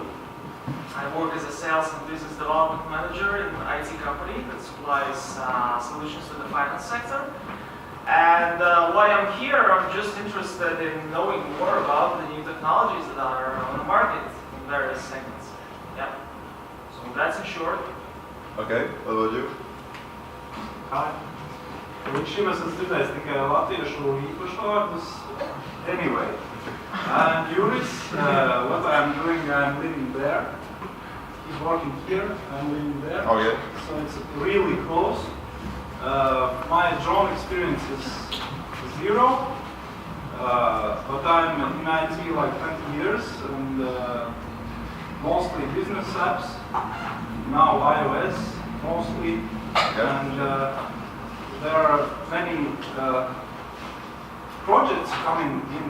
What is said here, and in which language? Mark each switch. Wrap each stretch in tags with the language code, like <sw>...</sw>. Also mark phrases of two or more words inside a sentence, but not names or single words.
<en>I work as a sales and business development manager in an IT company that supplies solutions to the finance sector. And why I'm here, I'm just interested in knowing more about the new technologies that are on the market in various segments. Yeah. So that's in short. Okay, what about you? Hi.</en> <lv>Līdz šim esmu dzirdējis tikai latviešu īpašvārdus.</lv> <en>Anyway, I'm Juris. What I'm doing, I'm living there. He's working here, I'm living there. Oh yeah. So it's really close. My drone experience is zero, but I'm in IT like 20 years and mostly business apps, now iOS mostly, and there are many projects coming in.</en>